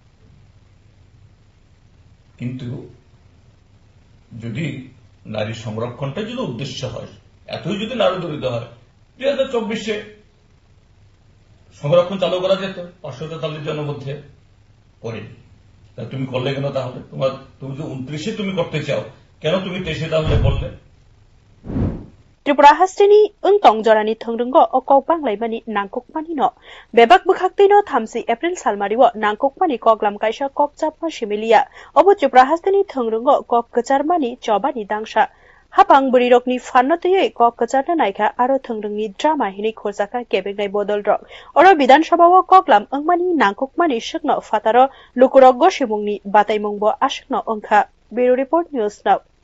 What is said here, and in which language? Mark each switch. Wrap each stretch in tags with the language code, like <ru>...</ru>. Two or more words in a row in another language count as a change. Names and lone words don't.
<bn>কিন্তু যদি নারী সংরক্ষণটা যদি উদ্দেশ্য হয় এতই যদি নারী দরিদ্র হয় 2024-এ সংরক্ষণ চালু করা যেত 543 জনের মধ্যে করেনি তুমি করলে কেন তাহলে তুমি যে 29-এ তুমি করতে চাও কেন তুমি 23-এ তাহলে করলে</bn> <trp>Tripura hasteni untong jorani thongrungo o kok banglai nangkokmani no bebak bukhaktei no 30 April salmariwo nangkokmani koklam kaisa kokchapma similia obo Tripura hasteni thongrungo kok kacharmani chobani dangsa hapang burirokni fanno tei kok kacharna naikha aro thongrungni drama hini khorjaka kebengnai bodol rok oro Bidan Sabha o koklam angmani nangkokmani shikno fataro lukurok gosimungni bataimungbo ashikno ongkha</trp> <en>Bureau Report</en> <trp>News Now</trp>